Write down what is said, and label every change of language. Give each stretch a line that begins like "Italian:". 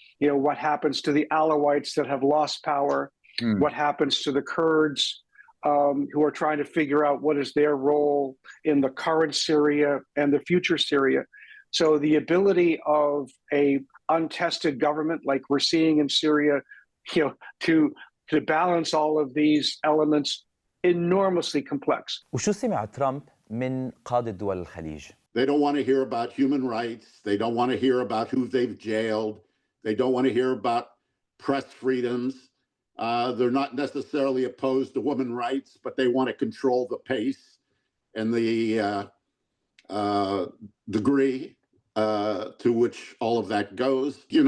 English: What happens to the Alawites that have lost power? What happens to the Kurds who are trying to figure out what is their role in the current Syria and the future Syria? So the ability of a untested government like we're seeing in Syria, to balance all of these elements, enormously complex.
Arabic: وشو سمع ترامب من قادة دول الخليج؟
English: They don't want to hear about human rights. They don't want to hear about who they've jailed. They don't want to hear about press freedoms. They're not necessarily opposed to women's rights, but they want to control the pace and the degree to which all of that goes.